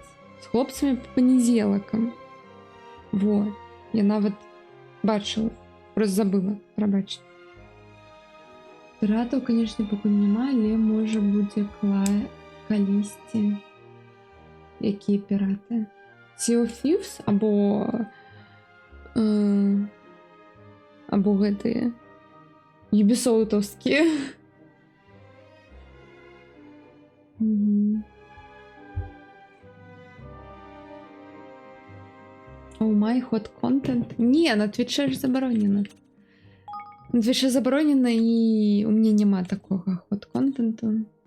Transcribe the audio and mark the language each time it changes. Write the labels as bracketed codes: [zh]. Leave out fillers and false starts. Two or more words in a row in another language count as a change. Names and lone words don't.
[be] З хлопцамі па панедзелакам. Во, я нават бачыла, просто забыла, прабачце. Піратаў, канешне, пакуль няма, але можа будзе калісьці. Якія піраты? Sea of Thieves або гэтыя Ubisoft'овскія. [en] Oh my hot content? [be] Не, на Твиче ж забаронена. На Твиче забаронена, і у мяне няма такога hot контенту.